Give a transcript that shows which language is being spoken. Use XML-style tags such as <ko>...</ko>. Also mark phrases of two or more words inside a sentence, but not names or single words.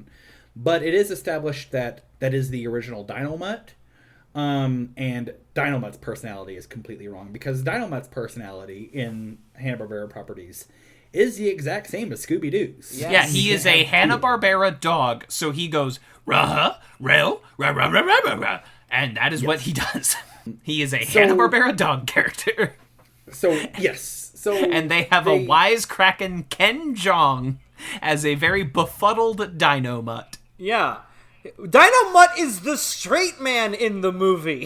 <en>But it is established that is the original Dynomutt, and Dynomutt's personality is completely wrong, because Dynomutt's personality in Hanna-Barbera properties is the exact same as Scooby-Doo's. Yes. Yeah, he is a Hanna-Barbera dog, so he goes, rah, rail, rah, rah, rah, rah, rah, rah, and that is what he does. He is a Hanna-Barbera dog character. So, yes. So And they have a wisecracking Ken Jeong as a very befuddled Dynomutt. Yeah. Dynomutt is the straight man in the movie.</en>